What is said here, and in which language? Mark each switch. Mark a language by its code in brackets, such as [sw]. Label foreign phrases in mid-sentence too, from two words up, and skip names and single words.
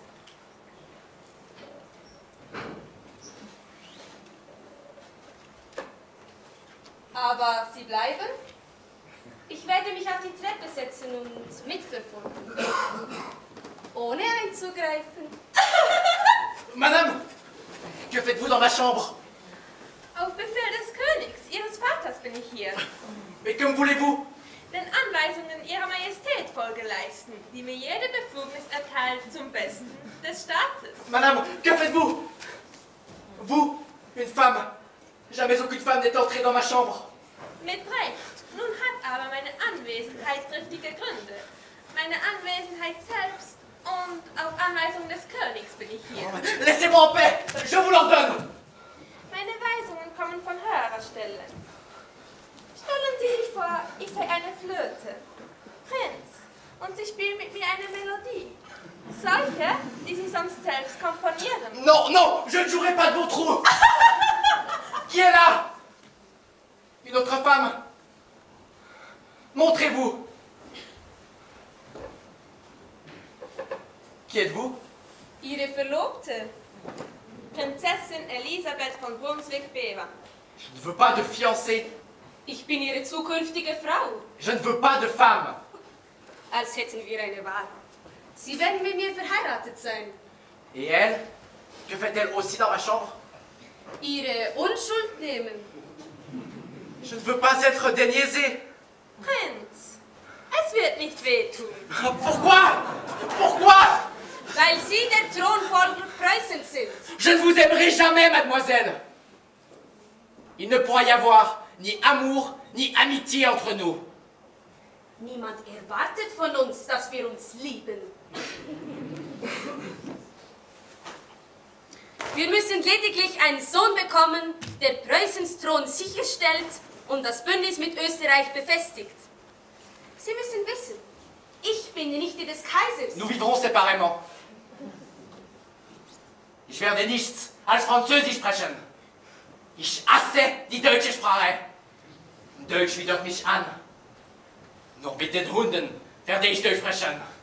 [de] Aber Sie bleiben? Ich werde mich auf die Treppe setzen und mitverfolgen. Ohne einzugreifen. [fr] Madame, que faites-vous dans ma chambre? [de] Auf Befehl des Königs, Ihres Vaters, bin ich hier. [fr] Mais que me voulez-vous? [de] Den Anweisungen Ihrer Majestät Folge leisten, die mir jede Befugnis erteilt zum Besten des Staates. [fr] Madame, que faites-vous? Vous, une femme. Jamais aucune femme n'est entrée dans ma chambre. [de] Mit Recht. Nun hat aber meine Anwesenheit triftige Gründe. Meine Anwesenheit selbst und auf Anweisung des Königs bin ich hier. [fr] Laissez-moi en paix, je vous l'ordonne. [de] Meine Weisungen kommen von höherer Stelle. Stellen Sie sich vor, ich sei eine Flöte. Prinz, und Sie spielen mit mir eine Melodie. Solche, die Sie sonst selbst komponieren. [fr] Non, non, je ne jouerai pas de vos trous. Qui est là? Une autre femme? Montrez-vous. Qui êtes-vous? [de] Ihre Verlobte, Prinzessin Elisabeth von Brunswick-Bever. [fr] Je ne veux pas de fiancée. [de] Ich bin Ihre zukünftige Frau. [fr] Je ne veux pas de femme. [de] Als hätten wir eine Wahl. Sie werden mit mir verheiratet sein. [fr] Et elle? Que fait-elle aussi dans ma chambre? [de] Ihre Unschuld nehmen. [fr] Je ne veux pas être déniaisé. [de] Prinz, es wird nicht wehtun. [fr] Pourquoi? Pourquoi? [de] Weil Sie der Thronfolger Preußens sind. [fr] Je ne vous aimerai jamais, mademoiselle. Il ne pourra y avoir ni amour, ni amitié entre nous. [de] Niemand erwartet von uns, dass wir uns lieben. Wir müssen lediglich einen Sohn bekommen, der Preußens Thron sicherstellt und das Bündnis mit Österreich befestigt. Sie müssen wissen, ich bin die Nichte des Kaisers. [fr] Nous vivrons séparément. [de] Ich werde nichts als Französisch sprechen. Ich hasse die deutsche Sprache. Deutsch widert mich an. Nur mit den Hunden werde ich Deutsch sprechen.